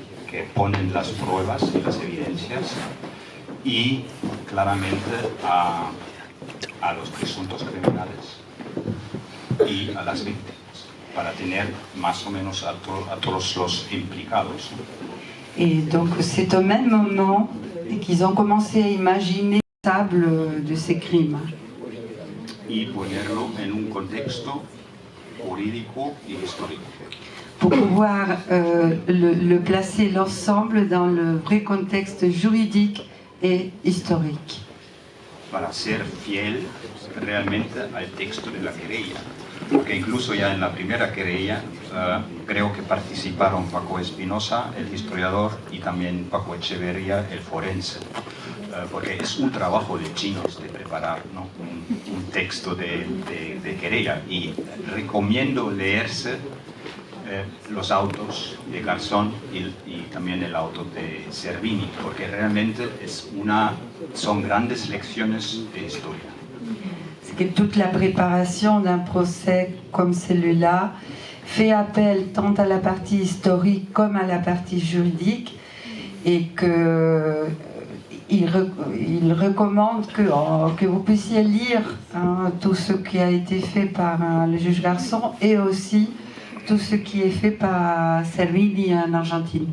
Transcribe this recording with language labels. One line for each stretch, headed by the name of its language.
Spanish: que ponen las pruebas y las evidencias y claramente a los presuntos criminales y a las víctimas, para tener más o menos a todos los implicados.
French: Et donc c'est au même moment qu'ils ont commencé à imaginer le sable de ces crimes.
Spanish: Y ponerlo en un contexto jurídico y histórico.
French: Pour pouvoir le placer l'ensemble dans le vrai contexte juridique et historique.
Spanish: Para ser fiel realmente al texto de la querella. Porque incluso ya en la primera querella creo que participaron Paco Espinosa, el historiador, y también Paco Echeverría, el forense. Porque es un trabajo de chinos de preparar, ¿no? un texto de querella. Y recomiendo leerse los autos de Garzón y también el auto de Servini, porque realmente son grandes lecciones de historia.
French: C'est que toute la préparation d'un procès comme celui-là fait appel tant à la partie historique comme à la partie juridique, et qu'il recommande que vous puissiez lire tout ce qui a été fait par le juge Garzón et aussi tout ce qui est fait par Servini en Argentine.